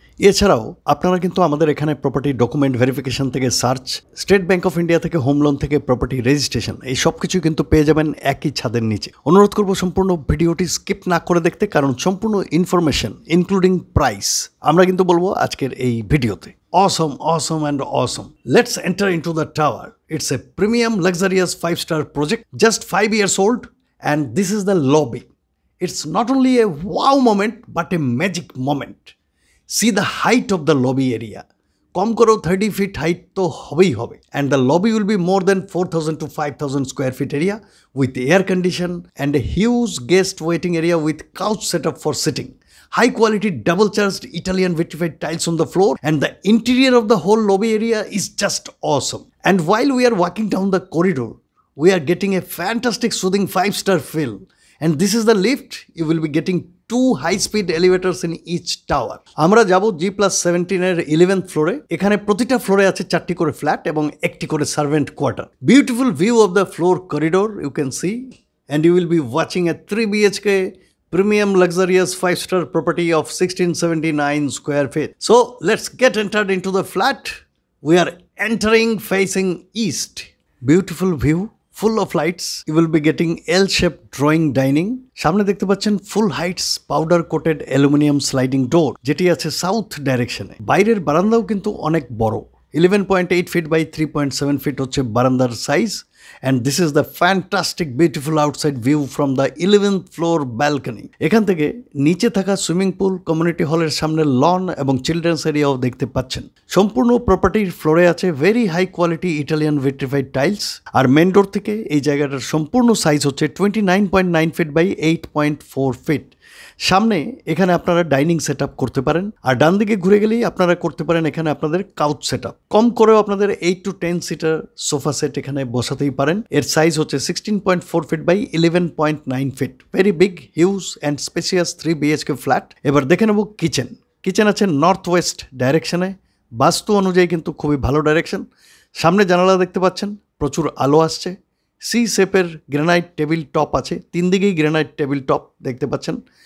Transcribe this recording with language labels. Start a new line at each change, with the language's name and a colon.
Bangla: এছাড়াও আপনারা কিন্তু আমাদের এখানে প্রপার্টি ডকুমেন্ট ভেরিফিকেশন থেকে search, state bank of India থেকে হোম লোন থেকে প্রপার্টি রেজিস্ট্রেশন, এই সব কিছু কিন্তু পেয়ে যাবেন একই ছাদের নিচে। অনুরোধ করব সম্পূর্ণ ভিডিওটি স্কিপ না করে দেখতে, কারণ সম্পূর্ণ ইনফরমেশন ইনক্লুডিং প্রাইস আমরা কিন্তু বলবো আজকের এই ভিডিওতে।
English: Awesome and awesome. Let's enter into the tower. It's a premium luxurious 5-star project, just 5 years old, and this is the lobby. It's not only a wow moment but a magic moment. See the height of the lobby area.
Bangla: কম করো 30 feet height তো হবেই হবে,
English: and the lobby will be more than 4,000 to 5,000 square feet area with air condition and a huge guest waiting area with couch setup for sitting. High quality double charged Italian vitrified tiles on the floor, and the interior of the whole lobby area is just awesome. And while we are walking down the corridor, we are getting a fantastic soothing 5-star feel. And this is the lift. You will be getting 2 high-speed elevators in each tower.
Bangla: আমরা যাব G+17 এর 11th ফ্লোরে। এখানে প্রতিটা ফ্লোরে আছে 4টি করে ফ্ল্যাট এবং একটি করে servant quarter.
English: Beautiful view of the floor corridor you can see, and you will be watching a 3 BHK premium luxurious 5-star property of 1679 square feet. So let's get entered into the flat. We are entering facing east. Beautiful view, full of lights. You will be getting L-shaped drawing dining.
Bangla: সামনে দেখতে পাচ্ছেন ফুল Heights powder coated aluminium sliding door, যেটি আছে south ডাইরেকশনে। বাইরের বারান্দাও কিন্তু অনেক বড়, 11.8 feet by 3.7 feet হচ্ছে বারান্দার size.
English: And this is the fantastic beautiful outside view from the 11th floor balcony.
Bangla: এখান থেকে নিচে থাকা সুইমিং পুল, কমিউনিটি হলের সামনে লন এবং চিলড্রেন্স এরিয়াও দেখতে পাচ্ছেন। সম্পূর্ণ প্রপার্টির ফ্লোরে আছে
English: Very high quality Italian vitrified tiles.
Bangla: আর মেন ডোর থেকে এই জায়গাটার সম্পূর্ণ সাইজ হচ্ছে 29.9 feet by 8.4 feet। সামনে এখানে আপনারা ডাইনিং সেট আপ করতে পারেন, আর ডান দিকে ঘুরে গেলেই আপনারা করতে পারেন এখানে আপনাদের কাউচ সেট আপ। কম করেও আপনাদের 8 to 10 সিটার সোফা সেট এখানে বসাতেই পারেন। এর সাইজ হচ্ছে 16.4 feet by 11.9 feet।
English: very big, huge and spacious
Bangla: 3 BHK flat. এবার দেখে নেব কিচেন। কিচেন আছে নর্থ ওয়েস্ট ডাইরেকশনে, বাস্তু অনুযায়ী কিন্তু খুবই ভালো ডাইরেকশন। সামনে জানালা দেখতে পাচ্ছেন, প্রচুর আলো আসছে। সি শেপের গ্রানাইট টেবিল টপ আছে, 3 দিকেই গ্রানাইট টেবিল টপ দেখতে পাচ্ছেন।